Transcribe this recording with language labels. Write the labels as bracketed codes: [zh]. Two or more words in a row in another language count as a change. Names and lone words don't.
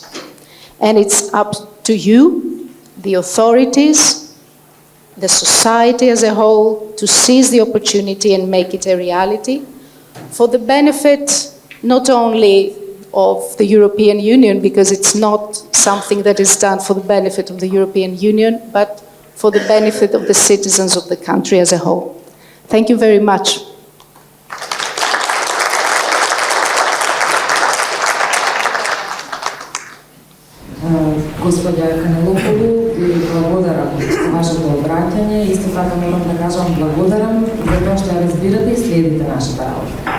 [en] And it's up to you, the authorities, the society as a whole, to seize the opportunity and make it a reality for the benefit not only of the European Union, because it's not something that is done for the benefit of the European Union, but for the benefit of the citizens of the country as a whole. Thank you very much. [mk] Господја Канелополу, ви благодарам за вашето обраќање. Исто така морам да кажам благодарам за тоа што ја разбирате и следите нашата работа.